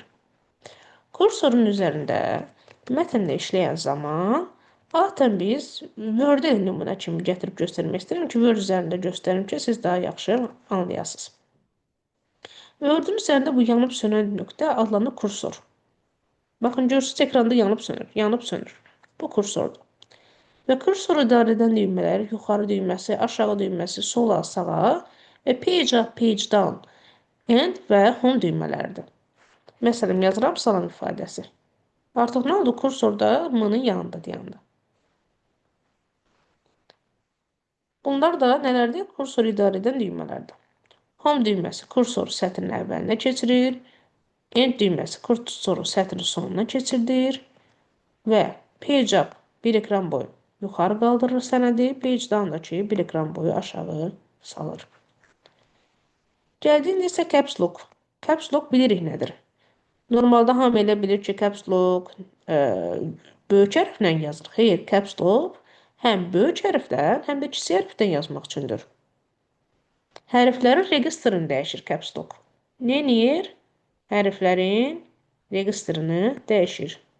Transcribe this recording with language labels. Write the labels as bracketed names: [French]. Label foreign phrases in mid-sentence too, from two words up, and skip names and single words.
[Azerbaijani] Kursorun üzərində mətnlə işləyən zaman zaten biz Word-ə nümunə kimi gətirib göstərmək istəyirəm ki, Word üzərində göstərim ki, siz daha yaxşı anlayasınız. Word-ün üzərində bu yanıb sönən nöqtə adlanır kursor. Baxın, görürsünüz ekranda yanıb sönür, yanıb sönür. Bu kursordur. Və kursoru idarə edən düymələr yuxarı düyməsi, aşağı düyməsi, sola, sağa və [English] page up, page down, end [Azerbaijani] və home düymələridir. Məsələn, yazıram salam ifadəsi. Artıq nə oldu? Kursorda M-nın yanında deyəndə. Bunlar da nələrdir? Kursor idarə edən düymələrdir. Home düyməsi kursoru sətrin əvvəlinə keçirir. End düyməsi kursoru sətrin sonuna keçirdir. Və [English] page up [Azerbaijani] bir ekran boyu yuxarı qaldırır sənədi. [English] Page down [Azerbaijani] da ki, bir ekran boyu aşağı salır. Gəldiğində isə [English] caps lock. Caps lock [Azerbaijani] bilirik nədir? Normalda hamı elə bilir ki, [English] caps lock [Azerbaijani] böyük hərflə yazılır. Xeyr, [English] caps lock [Azerbaijani] həm böyük hərfdən, həm də kiçik hərfdən yazmaq üçündür. Hərflərin registrini dəyişir [English] caps lock. [Azerbaijani] Nə edir? Hərflərin registrini dəyişir.